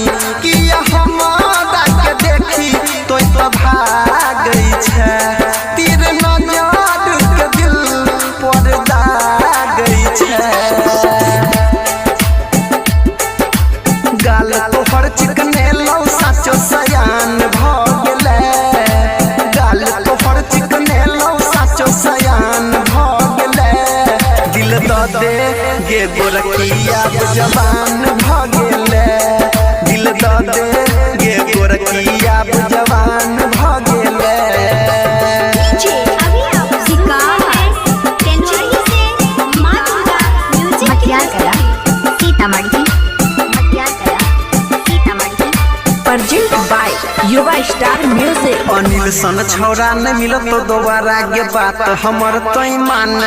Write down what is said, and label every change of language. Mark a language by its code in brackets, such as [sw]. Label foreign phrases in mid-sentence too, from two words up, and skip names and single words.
[mai] किया हमरा के देखी तोय तो भागै छै, तीर नजर के दिल पर दागै छै। गाल तोहर चिकने लौ साचो सयान भ गेले, गाल तोहर चिकने लौ साचो सयान भ गेले। दिल द दे गे गोरखिया जवान भ गेले, दिल द दे गे गोरखिया जवान भ गेले। मटियार कला सीतामढ़ी [en] present by Yuva Star Music. [mai] अनिल सन छौरा न मिलत तो दोबारा के बात हमर तोय माने।